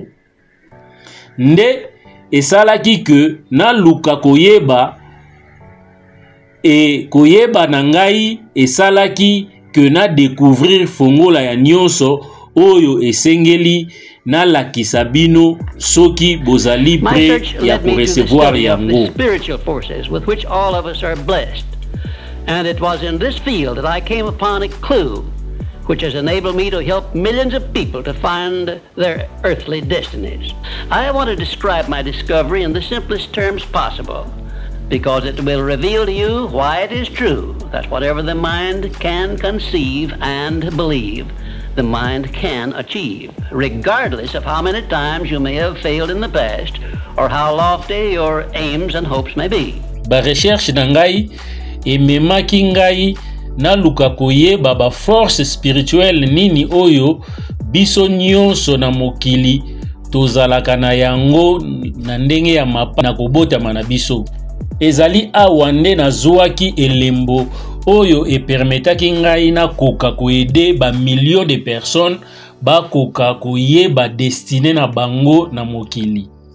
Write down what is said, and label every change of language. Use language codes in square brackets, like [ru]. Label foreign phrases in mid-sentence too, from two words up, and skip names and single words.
[ln] Nde esalaki ke na luka koyeba e koyeba na ngai esalaki ke na découvrir fongola ya nyonso oyo esengeli na lakisa bino soki bozali prêt ya recevoir yango. [en] Spiritual forces with which all of us are blessed. And it was in this field that I came upon a clue which has enabled me to help millions of people to find their earthly destinies. I want to describe my discovery in the simplest terms possible, because it will reveal to you why it is true that whatever the mind can conceive and believe, the mind can achieve, regardless of how many times you may have failed in the past or how lofty your aims and hopes may be. [ln] Ba recherche na ngai ememaki ngai na luka koyeba ba [fr] force spirituelle [ln] nini oyo biso nyonso na mokili tozalaka na yango na ndenge ya mapa na kobotama na biso. Ezali awa nde nazwaki elembo oyo epermetaki ngai na koka koede ba [fr] millions de personnes [ln] ba koka koyeba destiné na bango na mokili.